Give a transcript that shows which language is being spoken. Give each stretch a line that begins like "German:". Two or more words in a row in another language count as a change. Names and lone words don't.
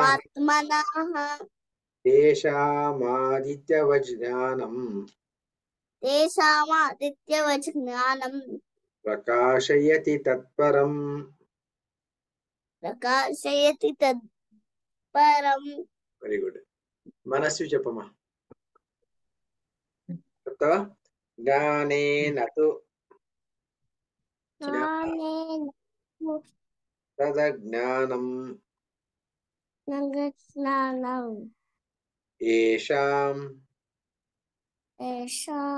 Sanskrit: आत्मनः तेषामादित्यवज्ञानम् तेषामादित्यवज्ञानम् प्रकाशयति तत्परम्. प्रकाशयति तत्परम्.
English: very good.
Telugu: మనస్వి చెప్పమ్మా. చెప్తావా?
Sanskrit: జ్ఞానేన తు ज्ञानेन తదజ్ఞానం ज्ञानम् येषां येषां